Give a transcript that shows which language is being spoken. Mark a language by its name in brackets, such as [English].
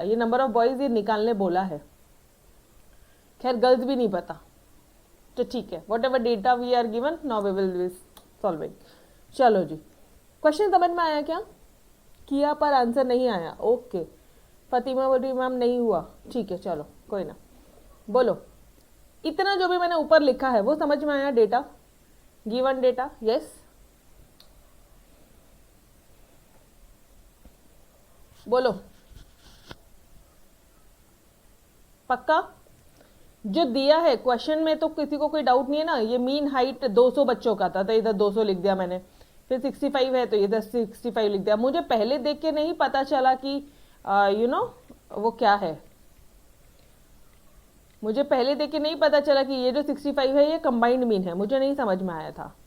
[Hindi] ये number of boys ये निकालने बोला है, खैर गर्ल्स भी नहीं पता, तो ठीक है, [English] Whatever data we are given now we will be solving. [Hindi] चलो जी, क्वेश्चन समझ में आया क्या? किया पर आंसर नहीं आया, ओके। फतिमा बोल रही मैम नहीं हुआ, ठीक है चलो कोई ना। बोलो, इतना जो भी मैंने ऊपर लिखा है वो समझ में आया? डेटा, गिवन डेटा, यस बोलो, पक्का? जो दिया है क्वेश्चन में तो किसी को कोई डाउट नहीं है ना? ये मीन हाइट 200 बच्चों का था तो इधर 200 लिख दिया मैंने, फिर 65 है तो इधर 65 लिख दिया। मुझे पहले देख के नहीं पता चला कि यू नो वो क्या है, मुझे पहले देख के नहीं पता चला कि ये जो 65 है ये कंबाइंड मीन है, मुझे नहीं समझ में आया था।